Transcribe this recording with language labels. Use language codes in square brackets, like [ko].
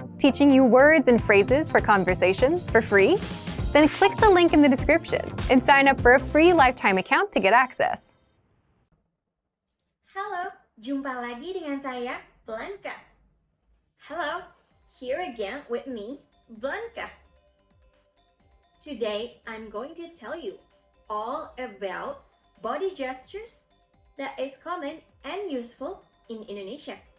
[en] Teaching you words and phrases for conversations for free? Then click the link in the description and sign up for a free lifetime account to get access. [id] Halo, jumpa lagi dengan saya, Blanca. [en] Hello, here again with me, Blanca. Today, I'm going to tell you all about body gestures that is common and useful in Indonesia.